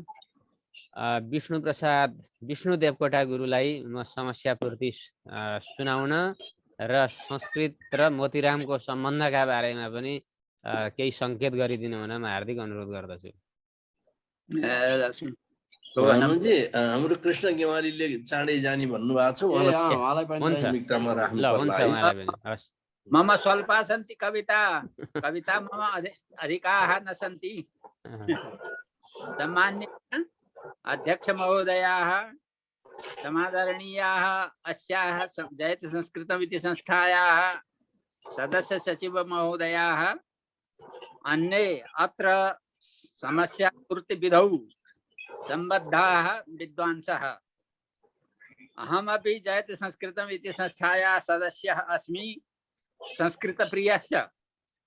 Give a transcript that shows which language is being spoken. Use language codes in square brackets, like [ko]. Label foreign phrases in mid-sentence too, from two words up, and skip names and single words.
[ne] विष्णु देवकोटा गुरुलाई म समस्या पूर्ति सुनाउन र संस्कृत र मोतीरामको सम्बन्धका बारेमा पनि केही सङ्केत गरिदिनु हुन म हार्दिक अनुरोध गर्दछु। हनुमनजी, हाम्रो कृष्ण गेवालीले चाँडै जाने भन्नुभएको छ, [sa] मम स्वल्पा सन्ति कविता कविता मम अधिकाः न सन्ति। सम्मान्य अध्यक्ष महोदयाः, समादरणीयाः अस्याः जयतु संस्कृतम् इति संस्थायाः सदस्य सचिव महोदयाः, अन्ये अत्र समस्या पूर्ति विधौ सम्बद्धाः विद्वांसः, अहमपि जयतु संस्कृतम् इति संस्थायाः सदस्यः अस्मि, संस्कृतप्रियश्च।